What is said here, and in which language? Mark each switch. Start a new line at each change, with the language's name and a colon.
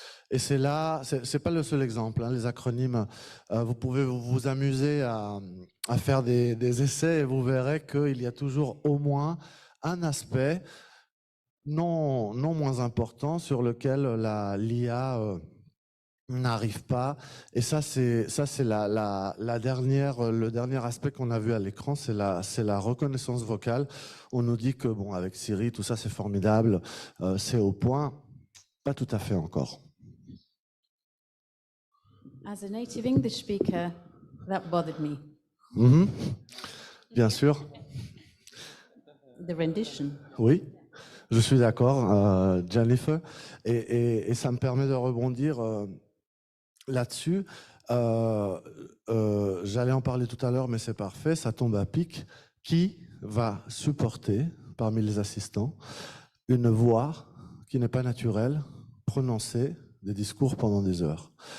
French: Et c'est là, c'est pas le seul exemple. Les acronymes, vous pouvez vous amuser à faire des essais et vous verrez qu'il y a toujours au moins un aspect non moins important sur lequel l'IA n'arrive pas. Et ça, c'est le dernier aspect qu'on a vu à l'écran, c'est la reconnaissance vocale. On nous dit que bon, avec Siri, tout ça c'est formidable, c'est au point. Pas tout à fait encore.
English: As a native English speaker, that bothered me.
French: Bien sûr.
English: The rendition.
French: Oui, je suis d'accord, Jennifer. Et ça me permet de rebondir là-dessus. J'allais en parler tout à l'heure, mais c'est parfait, ça tombe à pic. Qui va supporter, parmi les assistants, une voix qui n'est pas naturelle, prononcer des discours pendant des heures?